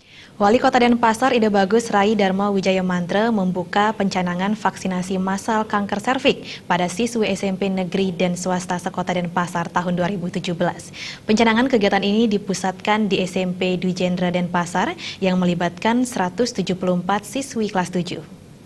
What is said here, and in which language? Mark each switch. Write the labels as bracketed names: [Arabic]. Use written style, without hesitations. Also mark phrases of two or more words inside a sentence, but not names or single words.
[Indonesian] Wali Kota Denpasar Ide Bagus Rai Dharma Wijaya Mantra membuka pencanangan vaksinasi massal kanker serviks pada siswi SMP negeri dan swasta sekota Denpasar tahun 2017. Pencanangan kegiatan ini dipusatkan di SMP Dwi Jendra Denpasar yang melibatkan 174 siswi kelas 7.